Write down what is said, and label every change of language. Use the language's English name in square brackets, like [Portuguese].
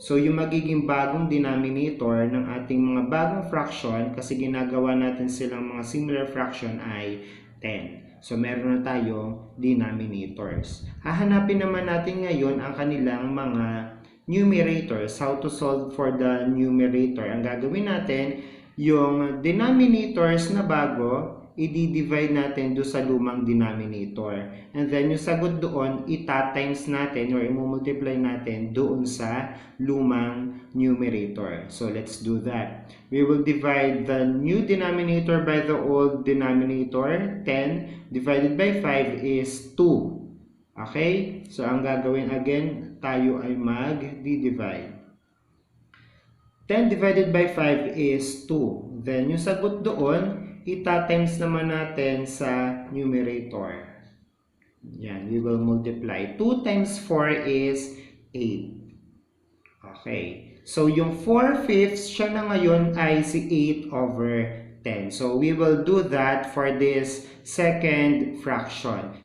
[Filipino] So, yung magiging bagong denominator ng ating mga bagong fraction, kasi ginagawa natin silang mga similar fraction ay 10. So, meron na tayong denominators. Hahanapin naman natin ngayon ang kanilang mga numerators. [English] How to solve for the numerator. [Filipino] Ang gagawin natin, yung denominators na bago, i-divide natin doon sa lumang denominator. [English] And then, [Filipino] yung sagot doon, ita-times natin or i-multiply natin doon sa lumang numerator. [English] So, let's do that. We will divide the new denominator by the old denominator. 10 divided by 5 is 2. Okay? [Filipino] So, ang gagawin again, tayo ay mag-divide. [English] 10 divided by 5 is 2. Then, [Filipino] yung sagot doon, ita-times naman natin sa [English] numerator. [Filipino] Yan, [English] we will multiply. 2 times 4 is 8. Okay. [Filipino] So, yung 4/5 siya na ngayon ay si 8 over 10. [English] So, we will do that for this second fraction.